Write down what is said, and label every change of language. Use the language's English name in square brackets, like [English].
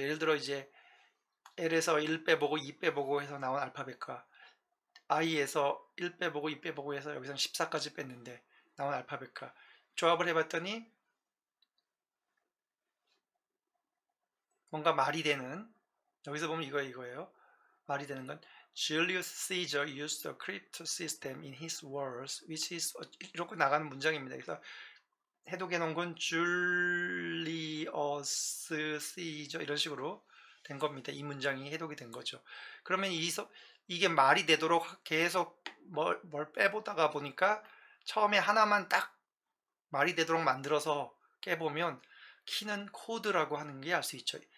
[Korean] 예를 들어 이제 L에서 1 빼보고 2 빼보고 해서 나온 알파벳과 I에서 1 빼보고 2 빼보고 해서 여기서 14까지 뺐는데 나온 알파벳과 조합을 해봤더니 뭔가 말이 되는, 여기서 보면 이거예요. 말이 되는 건 [English] Julius Caesar used a crypt system in his wars, which is [Korean] 이렇게 나가는 문장입니다. 그래서 해독해 놓은 건 Julius Caesar 이런 식으로 된 겁니다. 이 문장이 해독이 된 거죠. 그러면 이게 말이 되도록 계속 뭘 빼보다가 보니까 처음에 하나만 딱 말이 되도록 만들어서 깨보면 키는 코드라고 하는 게 알 수 있죠.